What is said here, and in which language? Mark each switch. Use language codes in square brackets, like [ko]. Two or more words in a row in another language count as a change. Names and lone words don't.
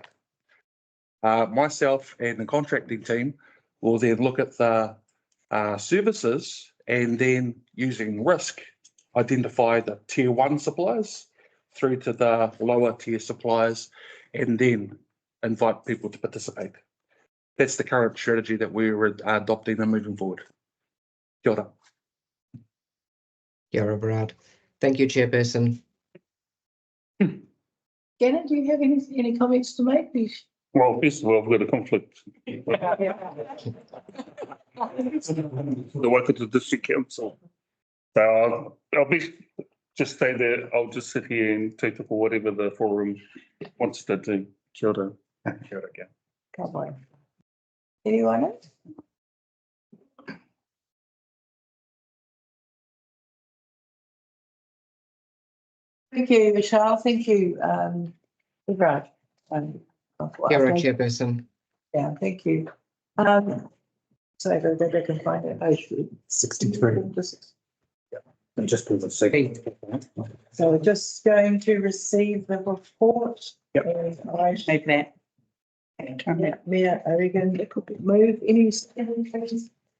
[en] Myself and the contracting team will then look at the services and then using risk, identify the tier 1 suppliers through to the lower tier suppliers, and then invite people to participate. That's the current strategy that we're adopting and moving forward. [mi] Kia ora. Kia ora, [en] Brad. Thank you, Chairperson. Gannon, do you have any comments to make? Well, first of all, I've got a conflict. The Waikato District Council. So I'll just stay there. I'll just sit here and take for whatever the forum wants to do. [mi] Kia ora. Kia ora again. [en] Come on. Anyone else? Thank you, Michelle. Thank you, Everard. [mi] Kia ora, [en] Chairperson. Yeah, thank you. So everybody can find it. 63. Just for the second. So we're just going to receive the report. Yep. Make that. Mayor O'Regan, it could be move any questions?